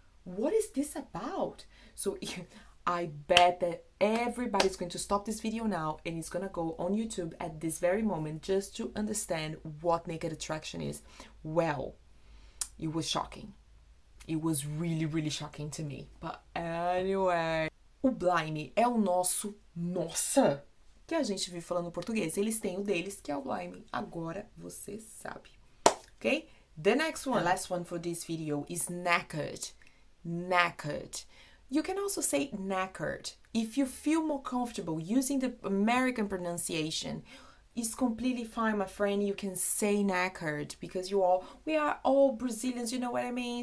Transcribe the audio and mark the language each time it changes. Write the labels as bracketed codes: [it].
[en] what is this about? So I bet that everybody's going to stop this video now and is gonna go on YouTube at this very moment just to understand what naked attraction is. Well, it was shocking. It was really, really shocking to me. But anyway, [pt] o Blime é o nosso nossa, que a gente vive falando português. Eles têm o deles, que é o Blime. Agora você sabe. Okay? [en] The next one, last one for this video is knackered. Knackered. You can also say knackered. If you feel more comfortable using the American pronunciation, it's completely fine, my friend. You can say knackered because we are all Brazilians, you know what I mean?